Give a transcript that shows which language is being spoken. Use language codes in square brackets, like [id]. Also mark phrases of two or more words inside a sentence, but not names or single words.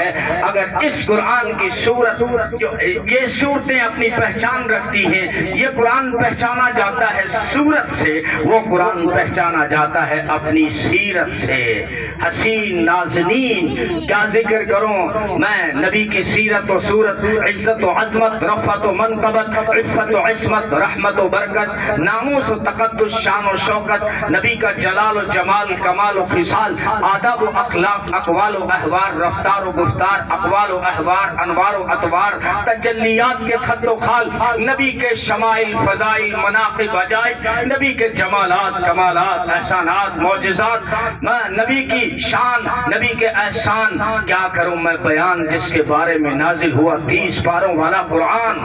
[ur] اگر اس قرآن کی سورت جو یہ صورتیں اپنی پہچان رکھتی ہیں, یہ قرآن پہچانا جاتا ہے سورت سے, وہ قرآن پہچانا جاتا ہے اپنی سیرت سے. حسین نازنین کیا ذکر کروں میں نبی کی سیرت و صورت, عزت و عظمت, رفعت و منقبت, عفت و عصمت, رحمت و برکت, ناموس و تقدس, شان و شوکت, نبی کا جلال و جمال, کمال و خصال, آداب و اخلاق, اقوال و احوار, رفتار و گفتار, اقوال و احوار, انوار و اطوار, تجلیات کے خط و خال, نبی کے شمائل, فضائل, مناقب, عجائب, نبی کے جمالات, کمالات, احسانات, معجزات, نبی کی شان, نبی کے احسان. کیا کروں میں بیان جس کے بارے میں نازل ہوا 30 پاروں والا قرآن.